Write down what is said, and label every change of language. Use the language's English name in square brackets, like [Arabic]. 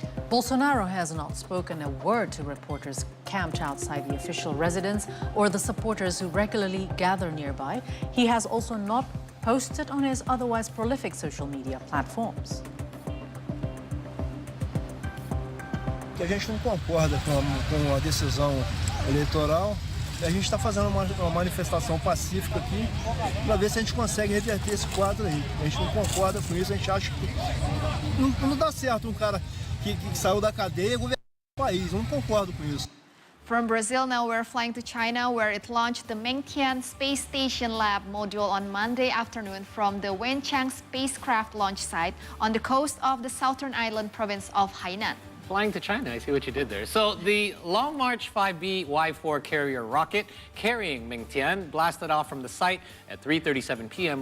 [English] Bolsonaro has not spoken a word to reporters camped outside the official residence or the supporters who regularly gather nearby. He has also not posted on his otherwise prolific social media platforms. [Portuguese] A gente não concorda com a decisão eleitoral. A gente está fazendo uma manifestação pacífica aqui para ver se a gente consegue reverter esse quadro aí. A gente não concorda com isso, a gente acha que não dá certo cara que saiu da cadeia e governa o país. Eu não concordo com isso. [English] From Brazil, now we're flying to China, where it launched the Mengtian Space Station Lab module on Monday afternoon from the Wenchang spacecraft launch site on the coast of the southern island province of Hainan. Flying to China, I see what you did there. So the Long March 5B Y4 carrier rocket carrying Mengtian blasted off from the site at 3:37 p.m.